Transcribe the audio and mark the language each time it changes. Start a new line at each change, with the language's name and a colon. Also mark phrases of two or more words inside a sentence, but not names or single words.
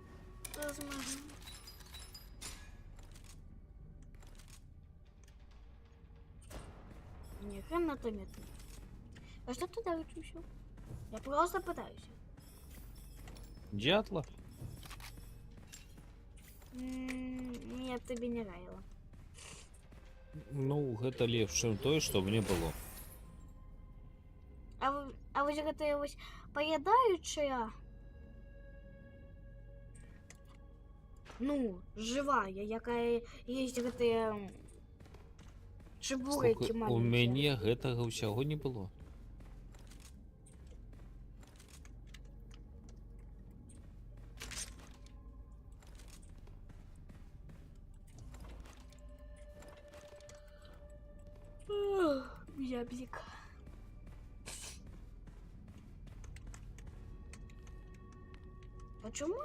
Russian: Засмаженного. Не, гранатометы. А что ты даешь еще? Я просто пытаюсь. Дятла? Нет, тебе не нравилось.
Belarusian: Ну, гэта лепш, чым тое, што мне было. А вось гэтая вось паядаючая, ну, жывая, якая есть гэтыя чебурекі Слухай, у маленькія. мяне гэтага ўсяго не было. Ябзик.
Russian: Почему?